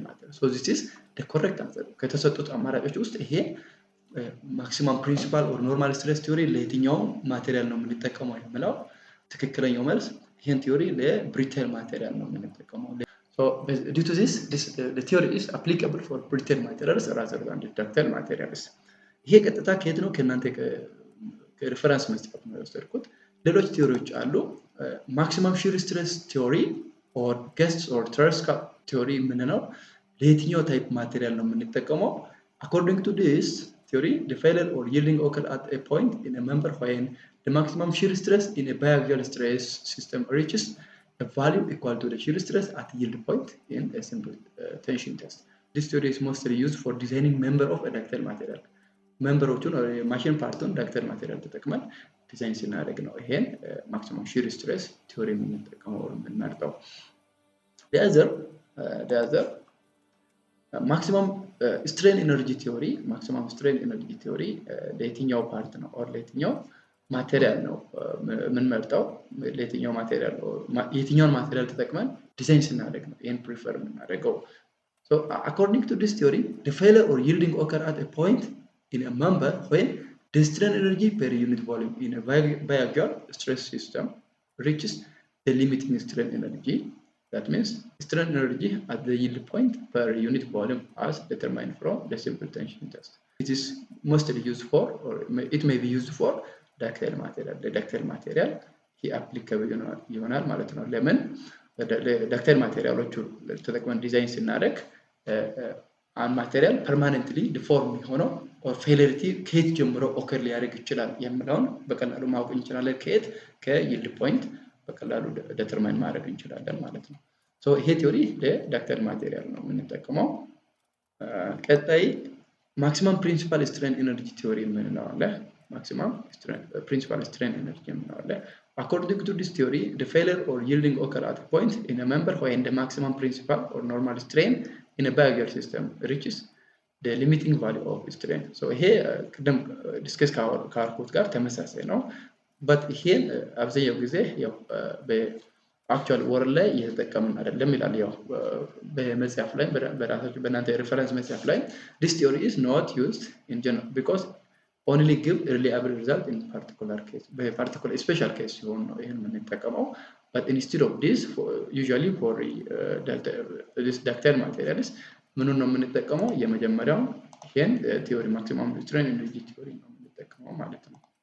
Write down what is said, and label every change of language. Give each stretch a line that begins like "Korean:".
English: So this is the correct answer.
Amharic: ከተሰጡት አማራጮች ውስጥ ይሄ maximum principal or normal stress theory ለየትኛው ማቴሪያል ነው የምንጠቀመው የሚለው ትክክለኛው መልስ ይሄን ቲዮሪ ለብሪትል ማቴሪያል ነው የምንጠቀመው።
English: So due to this the theory is applicable for brittle materials rather than the ductile materials.
Amharic: ይሄ ቀጥታ ከየት ነው? ከእናንተ ከሪፈረንስ መስጠት ነው የወሰድኩት። ሌሎች ቲዮሪዎች አሉ። ማክሲመም ሺር ስትሬስ ቲዮሪ or guest or truss ቲዮሪ የምንለው ለየትኛው ታይፕ ማቴሪያል ነው የምንጠቀመው?
English: According to this theory, the failure or yielding occur at a point in a member when the maximum shear stress in a biaxial stress system reaches a value equal to the shear stress at yield point in a simple tension test. This theory is mostly used for designing member of a ductile material.
Amharic: ሜምበሮቹን or ማሽን ፓርቱን ዳክታይል ማቴሪያል ተጠቅመን ዲዛይን ስናደርግ ነው ይሄን ማክሲመም ሺር ስትሬስ ቲዮሪ የምንጠቀመው የምንመርጠው።
English: the other maximum strain energy theory
Amharic: ለየትኛው ፓርት ነው or ለየትኛው ማቴሪያል ነው የምንመርጠው? ለየትኛውን ማቴሪያል ተጠቅመን ዲዛይን ስናደርግ ነው ይሄን ፕሪፈር የምናደርገው።
English: so according to this theory, the failure or yielding occur at a point in a member when the strain energy per unit volume in a biaxial stress system reaches the limiting strain energy. That means strain energy at the yield point per unit volume as determined from the simple tension test. It is mostly used for, or it may be used for ductile material. The ductile material he applicable
Amharic: ይሆናል ማለት ነው። ለምን ductile materialoቹ ተጠቅመን ዲዛይን ስናደርግ አንድ ማቴሪያል ፐርማነንትሊ ዲፎርም ሆኖ or failure ከየት ጀምሮ ኦከር ሊያደርግ ይችላል የሚለውን በቀላሉ ማወቅ እንችላለን። ከይልድ ፖይንት በቀላሉ ዲተርማይን ማድረግ እንችላለን ማለት ነው። ሶ ይሄ ቲዮሪ ለዳክታይል ማቴሪያል ነው የምንጠቀመው። ቀጣይ ማክሲመም ፕሪንሲፓል ስትሬን ኤነርጂ ቲዮሪ የምንለው አለ።
English: ማክሲመም ፕሪንሲፓል ስትሬን ኤነርጂ የምንለው አለ። According to this theory, the failure or yielding occur at a point in a member when the maximum principal or normal strain in a biaxial system reaches the limiting value of strength.
Amharic: So here ቅድም ዲስከስ ካርኩት ጋር ተመሳሳይ ነው but ይሄን አብዛኛው ጊዜ ያው በአክቹዋል ወርድ ላይ እየተጠቀምን አይደለም ይላል ያው በመጽሐፍ ላይ በራሳችሁ በእናንተ ሪፈረንስ መጽሐፍ ላይ
English: this theory is not used in general because only give reliable result in particular case
Amharic: በparticular special case ሲሆን ነው ይሄን የምንጠቀመው
English: but instead of this usually for this ductile materials
Amharic: ምኑን ነው የምንጠቀመው የመጀመሪያው ይሄን theory maximum strain energy theory ነው የምንጠቀመው ማለት ነው